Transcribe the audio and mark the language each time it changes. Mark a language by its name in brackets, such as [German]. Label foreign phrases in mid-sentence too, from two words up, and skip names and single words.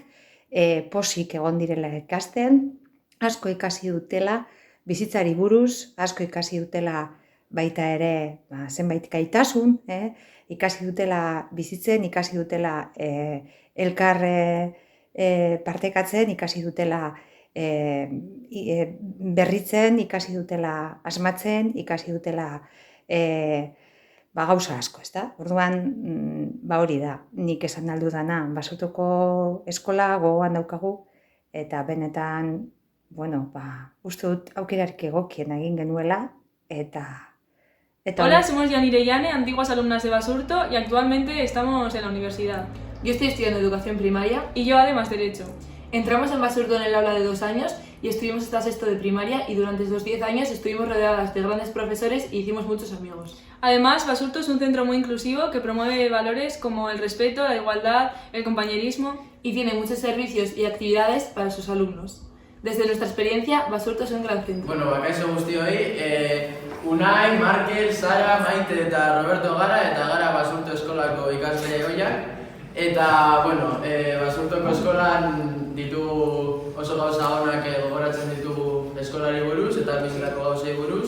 [Basque] posik egon direla ikasten, asko ikasi dutela, bizitzari buruz, asko ikasi dutela baita ere zenbait gaitasun, ikasi dutela bizitzen, ikasi dutela elkar partekatzen, ikasi dutela berritzen, ikasi dutela asmatzen, ikasi dutela gauza asko, ezta? Orduan, hori da, nik esan aldudana, Basurtoko eskola gogoan daukagu, eta benetan, uste dut aukerarik egokien egin genuela, [Spanish] Hola, somos Yanire y Yane, antiguas alumnas de Basurto, y actualmente estamos en la universidad. Yo estoy estudiando educación primaria. Y yo además Derecho. Entramos en Basurto en el aula de 2 años y estuvimos hasta sexto de primaria, y durante estos 10 años estuvimos rodeadas de grandes profesores y hicimos muchos amigos. Además, Basurto es un centro muy inclusivo que promueve valores como el respeto, la igualdad, el compañerismo y tiene muchos servicios y actividades para sus alumnos. Desde nuestra experiencia, Basurto es un gran centro. [Basque] Bakaixo guztioi, Unai, Markel, Sara, Maite eta Roberto gara Basurto eskolako ikasle ohiak. Eta, Basurtoko eskolan ditu oso gauza onak gogoratzen ditugu eskolari buruz eta bizilako gauzei buruz.